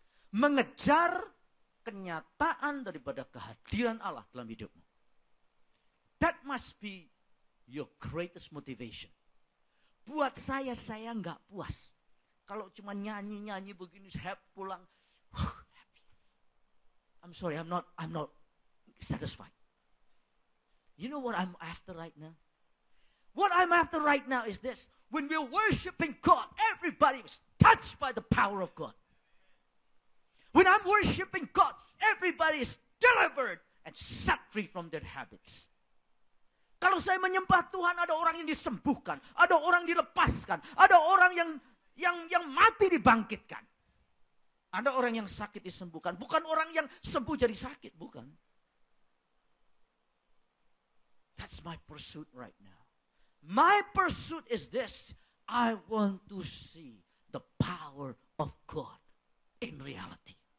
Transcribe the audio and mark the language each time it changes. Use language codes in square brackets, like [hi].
[id] Mengejar kenyataan daripada kehadiran Allah dalam hidupmu. [en] That must be your greatest motivation. [id] Buat saya nggak puas. Kalau cuma nyanyi begini, happy pulang, happy. [en] I'm sorry, I'm not satisfied. You know what I'm after right now? What I'm after right now is this. When we're worshiping God, everybody is touched by the power of God. When I'm worshiping God, everybody is delivered and set free from their habits. [id] Kalau saya menyembah Tuhan, ada orang yang disembuhkan, ada orang dilepaskan, ada orang yang mati dibangkitkan. Ada orang yang sakit disembuhkan, bukan orang yang sembuh jadi sakit, bukan. [en] That's my pursuit right now. My pursuit is this. I want to see the power of God in reality.